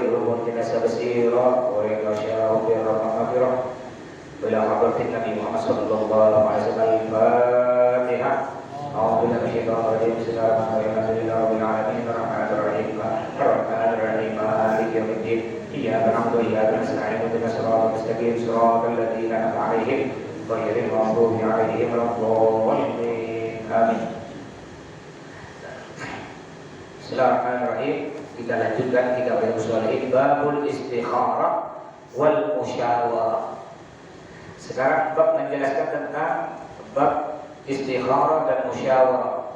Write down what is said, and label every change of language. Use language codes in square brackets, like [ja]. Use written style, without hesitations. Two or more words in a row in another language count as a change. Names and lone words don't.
[ar] kita sebesira ويشاء برحمته إلى حضرة النبي محمد صلى الله عليه وسلم. الفاتحة. أعوذ بالله من الشيطان الرجيم. Bismillahirrahmanirrahim. رب العالمين الرحمن الرحيم. الرحمن الرحيم مالك يوم الدين. إياك نعبد وإياك نستعين اهدنا الصراط المستقيم. صراط الذين أنعمت عليهم غير المغضوب عليهم ولا الضالين. Amin. Bismillahirrahmanirrahim. [id] Kita lanjutkan kita berusaha [ar] باب الاستخارة والمشاورة. [id] Sekarang bab menjelaskan tentang bab istikharah dan musyawarah.